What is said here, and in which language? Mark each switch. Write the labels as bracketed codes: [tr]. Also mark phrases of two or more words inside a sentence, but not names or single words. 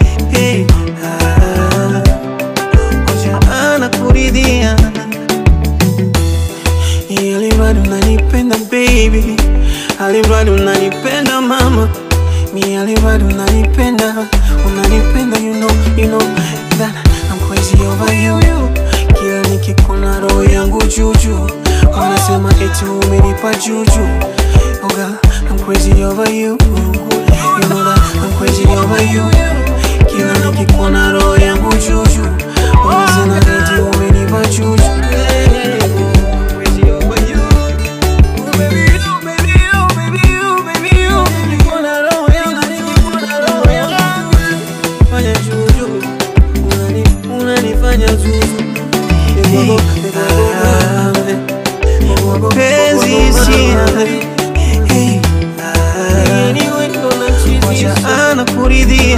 [sw] Hey, ah, moja anakuridhia. Ili bado unanipenda, baby. Ali bado unanipenda, mama. Mi ali bado unanipenda, unanipenda, [en] you know, you know that I'm crazy over you, you. [sw] Kila nikikuona roho yangu juu juu. Wanasema eti umenipa juju. [en] Oh girl, I'm crazy over you. You know that I'm crazy over you. [sw] Kila nikikuona roho yangu juu juu. Wanasema eti umenipa juju. [en] I'm crazy over you. Baby, you, baby, you, baby, you, baby, you. [sw] Nikikuona roho yangu, nikikuona roho yangu. Fanya juju. Unani-, unanifanya juju. Mapenzi hisia. Hey, ah, moja anakuridhia.